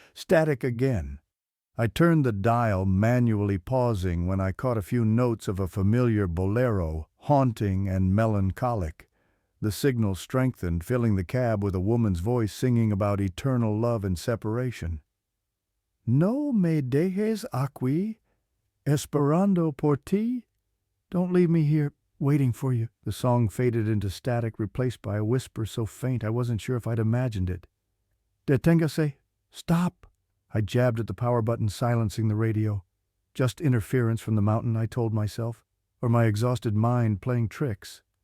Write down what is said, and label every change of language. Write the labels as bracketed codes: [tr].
[en] Static again. I turned the dial, manually pausing when I caught a few notes of a familiar bolero, haunting and melancholic. The signal strengthened, filling the cab with a woman's voice singing about eternal love and separation. [es] "No me dejes aquí, esperando por ti." [en] "Don't leave me here, waiting for you." The song faded into static, replaced by a whisper so faint I wasn't sure if I'd imagined it. [es] "Deténgase. [en] Stop." I jabbed at the power button, silencing the radio. Just interference from the mountain, I told myself, or my exhausted mind playing tricks.